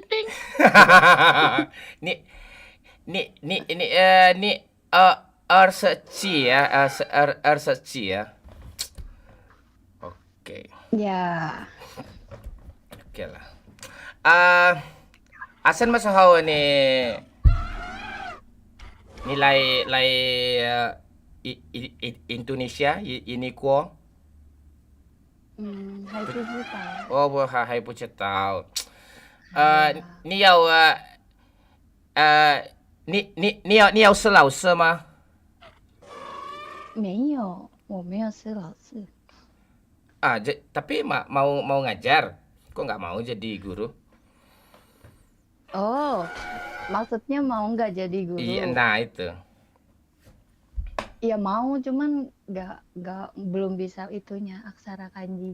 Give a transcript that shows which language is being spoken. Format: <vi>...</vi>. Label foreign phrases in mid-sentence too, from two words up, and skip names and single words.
<id>Ini Erseci ya. Oke. Ya. Oke lah. Asan masahaw ni nilai Indonesia ini ko.</id> <zh>还不知道。我还不知道。你要是老师吗？没有，我没有是老师。</zh> <id>Tapi mau ngajar. Kok nggak mau jadi guru? Oh, maksudnya mau nggak jadi guru? Iya, nah itu. Iya mau, cuman belum bisa itunya aksara kanjinya.</id>